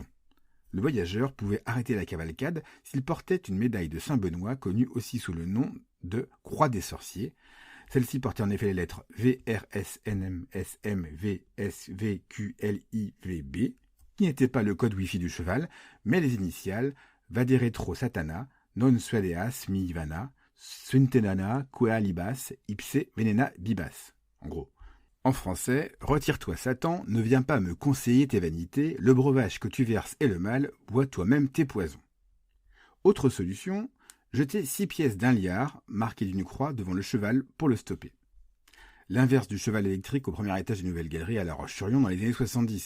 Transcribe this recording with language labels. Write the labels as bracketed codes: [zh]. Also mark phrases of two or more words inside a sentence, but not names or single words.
[fr] Le voyageur pouvait arrêter la cavalcade s'il portait une médaille de Saint-Benoît connue aussi sous le nom de Croix des Sorciers. Celle-ci portait en effet les lettres VRSNMSMVSVQLIVB, qui n'était pas le code Wi-Fi du cheval, mais les initiales [la] Vaderetro Satana, Non Suadeas Mi Vana, Suntenana Quea Libas, Ipse Venena Bibas. [fr] En gros. En français, retire-toi Satan, ne viens pas me conseiller tes vanités, le breuvage que tu verses est le mal, bois toi-même tes poisons. Autre solution, jeter 6 pièces d'un liard, marquées d'une croix devant le cheval pour le stopper. L'inverse du cheval électrique au premier étage des Nouvelles Galeries à La Roche-sur-Yon dans les années 70.